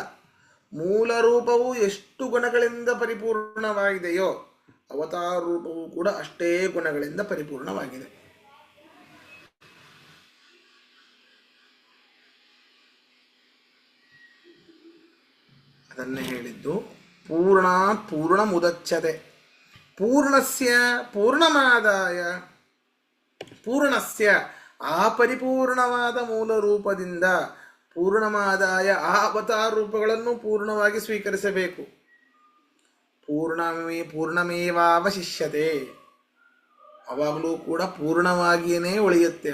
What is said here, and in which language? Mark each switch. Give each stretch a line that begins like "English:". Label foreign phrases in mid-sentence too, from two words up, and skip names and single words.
Kannada: ಮೂಲ ರೂಪವು ಎಷ್ಟು ಗುಣಗಳಿಂದ ಪರಿಪೂರ್ಣವಾಗಿದೆಯೋ ಅವತಾರ ರೂಪವು ಕೂಡ ಅಷ್ಟೇ ಗುಣಗಳಿಂದ ಪರಿಪೂರ್ಣವಾಗಿದೆ. ಅದನ್ನೇ ಹೇಳಿದ್ದು
Sanskrit: ಪೂರ್ಣಾತ್ ಪೂರ್ಣ ಮುದಚ್ಯತೆ. ಪೂರ್ಣಸ್ಯ ಪೂರ್ಣಮಾದಾಯ.
Kannada: ಪೂರ್ಣಸ್ಯ ಆ ಪರಿಪೂರ್ಣವಾದ ಮೂಲ ರೂಪದಿಂದ ಪೂರ್ಣಮಾದಾಯ ಆ ಅವತಾರ ರೂಪಗಳನ್ನು ಪೂರ್ಣವಾಗಿ ಸ್ವೀಕರಿಸಬೇಕು.
Sanskrit: ಪೂರ್ಣಮೇವಾವಶಿಷ್ಯತೆ.
Kannada: ಅವಾಗಲೂ ಕೂಡ ಪೂರ್ಣವಾಗಿಯೇ ಉಳಿಯುತ್ತೆ.